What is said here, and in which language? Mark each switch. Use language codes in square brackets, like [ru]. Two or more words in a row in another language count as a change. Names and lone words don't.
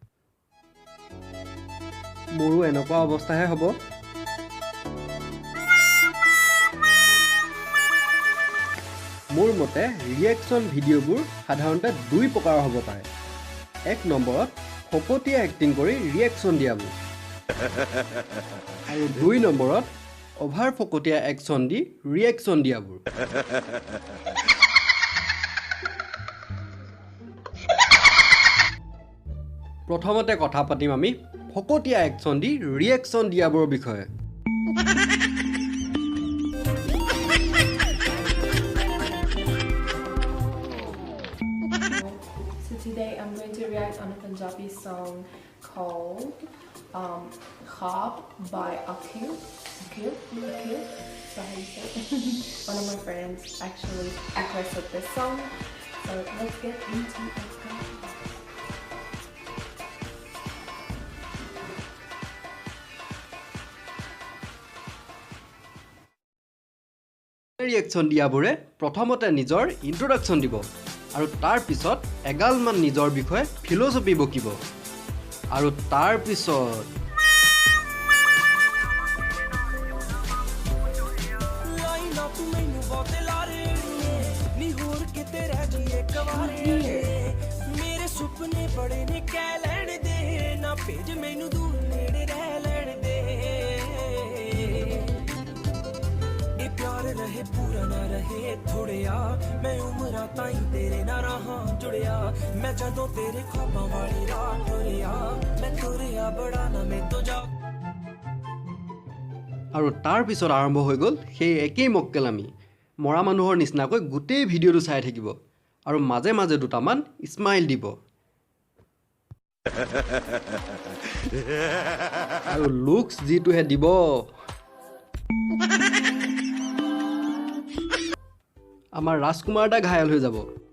[as] মোৰো এনেকুৱা অৱস্থাহে হ'ব মোৰ মতে [en] reaction videos [as] সাধাৰণতে দুই প্ৰকাৰৰ হ'ব পাৰে এক নম্বৰত ফকতীয়া এক্টিং কৰি ৰিয়েকশ্যন দিয়াবোৰ আৰু দুই নম্বৰত অভাৰ ফকতীয়া একশ্যন দি ৰিয়েকশ্যন দিয়াবোৰ প্ৰথমতে কথা পাতিম আমি ফকতীয়া একশ্যন দি ৰিয়েকশ্যন দিয়াবোৰৰ বিষয়ে [en] Today I'm going to react on a Punjabi song called Khab by Akhil. So how you say it? One of my friends actually requested this song. So let's get into it. [as] ৰিয়েকশ্যন দিয়াবোৰে প্ৰথমতে নিজৰ ইন্ট্ৰডাকশ্যন দিব আৰু তাৰ পিছত এগালমান নিজৰ বিষয়ে ফিল'চফি বকিব আৰু তাৰ পিছত [pa] ਮੇਰੇ ਸੁਪਨੇ ਬੜੇ ਨੇ ਕਹਿ ਲੈਣ ਦੇ ਨਾ ਭੇਜ ਮੈਨੂੰ ਦੂਰ ਨੇੜੇ ਰਹਿ ਲੈਣ ਦੇ ਇਹ ਪਿਆਰ ਰਹੇ ਪੂਰਾ ਨਾ ਰਹੇ ਥੋੜਿਆ ਮੈਂ ਉਮਰਾਂ ਤਾਈਂ ਤੇਰੇ ਨਾਲ ਰਹਾ ਜੁੜਿਆ ਮੈਂ ਜਦੋਂ ਤੇਰੇ ਖਾਬਾਂ ਵਾਲੀ ਰਾਹ ਤੁਰਿਆ ਮੈਂ ਤੁਰਿਆ ਬੜਾ ਨਾ ਮੈਂ ਤੋਂ ਜਾ [as] আৰু তাৰ পিছত আৰম্ভ হৈ গ'ল সেই একেই মক্কেলামি মৰা মানুহৰ নিচিনাকৈ গোটেই ভিডিঅ'টো চাই থাকিব আৰু মাজে মাজে দুটামান স্মাইল দিব আৰু লুকছ যিটোহে দিব আমাৰ ৰাজকুমাৰ দা ঘায়াল হৈ যাব